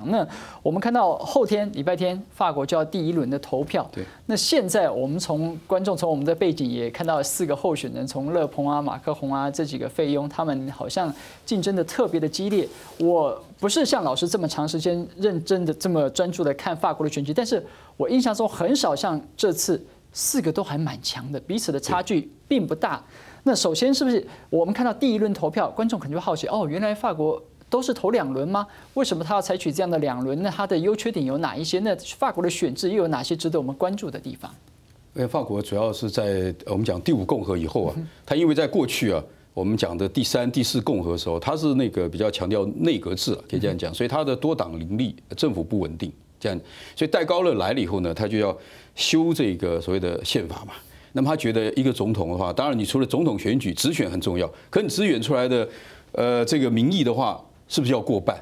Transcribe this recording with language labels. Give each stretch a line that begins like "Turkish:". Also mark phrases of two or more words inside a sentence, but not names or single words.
Chinese: 那我們看到後天禮拜天，法國就要第一輪的投票。對。那現在我們從我們的背景也看到4個候選人，從勒龐啊、馬克宏啊這幾個費庸，他們好像競爭的特別的激烈。我不是像老師這麼長時間認真的這麼專注的看法國的選舉，但是我印象中很少像這次4個都還蠻強的，彼此的差距並不大。那首先是不是我們看到第一輪投票，觀眾可能就好奇哦，原來法國都是投2輪嗎？為什麼他要採取這樣的2輪？那它的優缺點有哪一些？那法國的選制又有哪些值得我們關注的地方？法國主要是在我們講第5共和以後啊，它因為在過去啊，我們講的第3、第4共和的時候，它是那個比較強調內閣制，可以這樣講，所以它的多黨林立，政府不穩定，這樣，所以戴高樂來了以後呢，他就要修這個所謂的憲法嘛。那麼他覺得一個總統的話，當然你除了總統選舉直選很重要，可你直選出來的這個民意的話，是不是要過半？